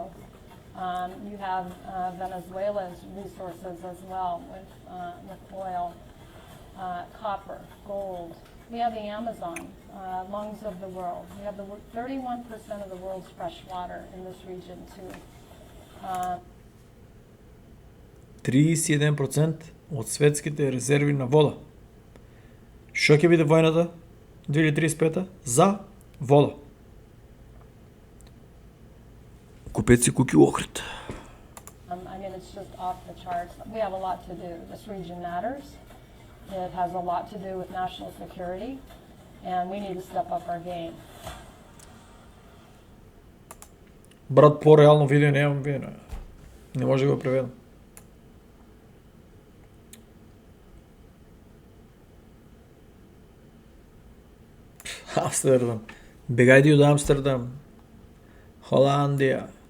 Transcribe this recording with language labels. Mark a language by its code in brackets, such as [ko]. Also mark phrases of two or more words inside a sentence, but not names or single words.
[en] You have Venezuela's resources as well with oil, copper, gold. We have the Amazon, lungs of the world. We have 31% of the world's fresh water in this region too. [mk] 31% од светските резерви на вода. Што ќе биде војната 2035 за вода? Купеци куки у Охрид. [en] I mean, it's just off the charts. We have a lot to do. This region matters. It has a lot to do with national security, and we need to step up our game. [mk] Брат, по-реално видео немам видео. Не може да го преведам. Амстердам. Бегајте од Амстердам. Холандија.